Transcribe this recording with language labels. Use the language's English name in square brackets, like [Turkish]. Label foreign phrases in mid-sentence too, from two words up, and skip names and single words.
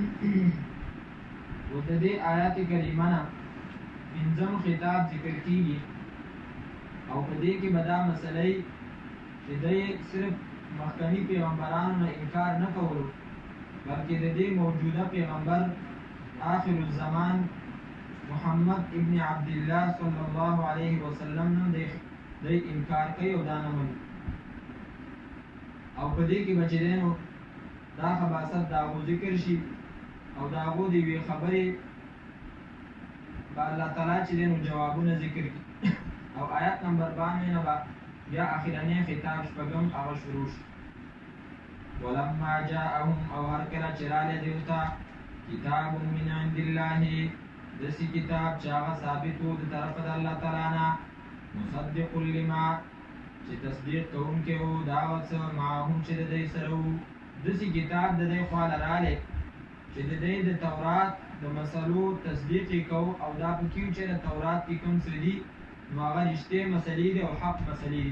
[Pashto] و د دې آیات کریمه نه پنځم خطاب ذکر کیږي او په دې کې به دا مسئله چې دی صرف مخکني پیغمبرانو نه انکار نه کولو بلکې د دې موجوده پیغمبر آخر الزمان محمد ابن عبدالله [Arabic] صلی الله علیه وسلم [Pashto] نه دی انکار کوي او دا نه مني او په دې کې به چې دی نو دا خباست د هغو ذکر شي او د هغو د یوې خبرې به الله تعالی چې دی نو جوابونه ذکر کړي او آیت نمبر 92 نه به بیا اخرنی خطاب شپږم هغه شروع شي. [Arabic] ولما جاءهم [Pashto] او هر کله چې رالی دوی ته کتاب [Arabic] من عند الله [Pashto] داسې کتاب چې هغه ثابت و د طرفه د الله تعالی نه [Arabic] مصدق لما [Pashto] چې تصدیق کوونکی و دا هغه څه معهم چې د دوی سره وو. داسې کتاب د دوی خواله رالی چې د دوی د تورات د مسلو تصدیق یې کوو او دا پکې و چې د تورات کې کوم څه دي نو هغه رښتې مسلې دي او حق مسلې دي.